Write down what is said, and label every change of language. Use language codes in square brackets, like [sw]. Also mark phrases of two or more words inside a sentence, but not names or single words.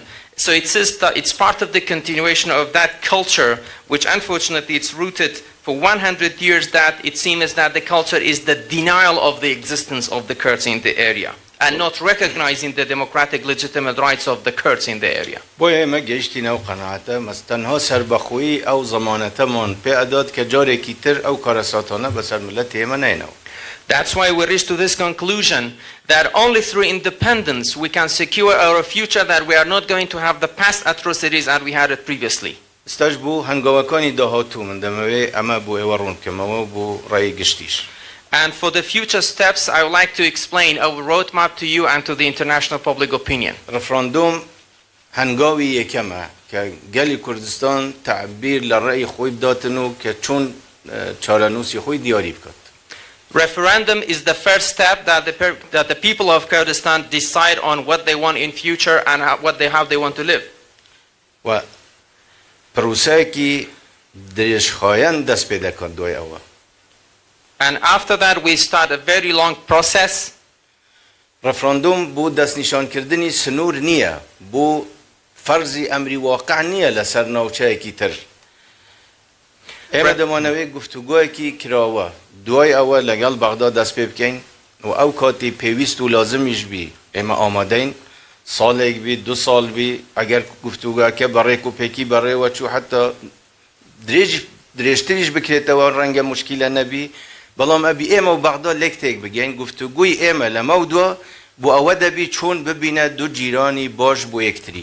[en] So it's part of the continuation of that culture, which unfortunately it's rooted for 100 years, that it seems that the culture is the denial of the existence of the Kurds in the area and not recognizing the democratic legitimate rights of the Kurds in the area. [ckb] بۆیە ئێمە گەیشتینە و قەناعەتە مەستەنها سەربەخۆیی ئەو زەمانەتەمان پێ ئەدات کە جارێکی تر ئەو کارەساتانە بەسەر ملەت ئێمە نەینەوە. [en] That's why we reached to this conclusion that only through independence we can secure our future, that we are not going to have the past atrocities that we had it previously. [ckb] ستاش بوو هەنگاوەکانی داهاتوو من دەمەوێ ئەمە بۆ ئێوە ڕوونکەمەوە بۆ ڕێی گشتیش. [en] And for the future steps, I would like to explain our roadmap to you and to the international public opinion. [ckb] ڕفراندۆم هەنگاوی یەکەمە کە گەلی کوردستان تعبیر لە ڕێی خۆی بداتن و کە چۆن چارەنووسی خۆی دیاری بکات. [en] Referendum is the first step that the people of Kurdistan decide on what they want in future and how they want to live. [ckb] و پروسەیەکی درێژخایەن دەست پێ دەکات دوای ئەوە. [en] And after that we start a very long process. [ckb] ڕفراندۆم بۆ دەستنیشانکردنی سنوور نییە، بۆ فەرزی ئەمری واقع نییە لەسەر ناوچەیەکی تر. ئێمە دەمانەوێت گفتوگۆیەکی کراوە دوای ئەوە لەگەڵ بەغدا دەست پێ بکەین و ئەو کاتی پێویست و لازمیش بی ئێمە ئامادەین، ساڵێک بی، 2 ساڵ بی، ئەگەر گفتوگۆکە بەڕێک و پێکی بەڕێوە چوو حتا درێژتریش بکرێتەوە ڕەنگە موشکیلە نەبی، بەڵام ئەبی ئێمە و بەغدا لێکتێک بگەین گفتوگوی ئێمە لەمە دووە بۆ ئەوە دەبی چۆن ببینە دوو جیرانی باش بۆ یەکتری.